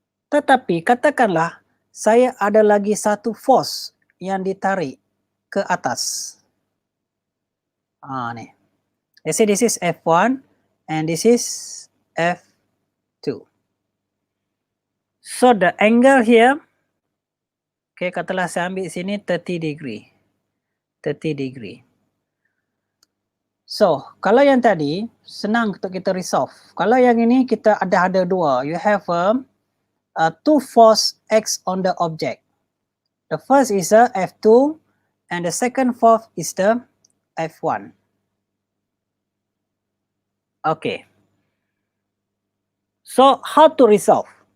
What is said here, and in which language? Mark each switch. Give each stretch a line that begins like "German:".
Malay: Tetapi katakanlah saya ada lagi satu force yang ditarik ke atas. Ni.
English: Let's say this is F1 and this is F2. So the angle here, okay,
Malay: katalah saya ambil sini
English: 30 degree. 30 degree.
Malay: So, kalau yang tadi, senang untuk kita resolve. Kalau yang ini kita ada dua.
English: You have two force X on the object. The first is the F2 and the second force is the F1. Okay. So, how to resolve?